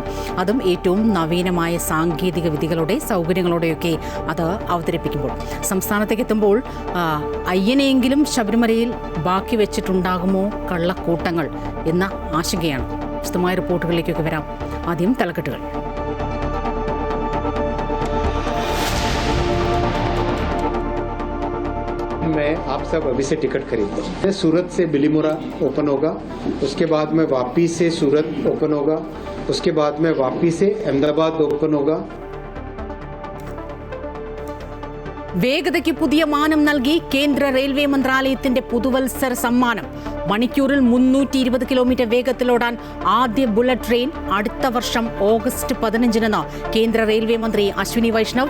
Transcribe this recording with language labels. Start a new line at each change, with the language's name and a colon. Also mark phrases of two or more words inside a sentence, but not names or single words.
Malayalam: അതും ഏറ്റവും നവീനമായ സാങ്കേതിക വിദ്യകളുടെ സൗകര്യങ്ങളോടെയൊക്കെ അത് അവതരിപ്പിക്കുമ്പോൾ. സംസ്ഥാനത്തേക്ക് എത്തുമ്പോൾ അയ്യനെയെങ്കിലും ശബരിമലയിൽ ബാക്കി വെച്ചിട്ടുണ്ടാകുമോ കള്ളക്കൂട്ടങ്ങൾ എന്ന ആശങ്കയാണ്. വിശദമായ റിപ്പോർട്ടുകളിലേക്കൊക്കെ വരാം. ആദ്യം തലക്കെട്ടുകൾ.
Hindi: मैं आप सब अभी से टिकट खरीदता हूँ. सूरत से बिलीमोरा ओपन होगा, उसके बाद में वापी से सूरत ओपन होगा, उसके बाद में वापी से अहमदाबाद ओपन होगा.
Malayalam: വേഗതയ്ക്ക് പുതിയ മാനം നൽകി കേന്ദ്ര റെയിൽവേ മന്ത്രാലയത്തിന്റെ പുതുവത്സര സമ്മാനം. മണിക്കൂറിൽ 320 കിലോമീറ്റർ വേഗത്തിലോടാൻ ആദ്യ ബുള്ളറ്റ് ട്രെയിൻ അടുത്ത വർഷം ഓഗസ്റ്റ് 15 കേന്ദ്ര റെയിൽവേ മന്ത്രി അശ്വിനി വൈഷ്ണവ്.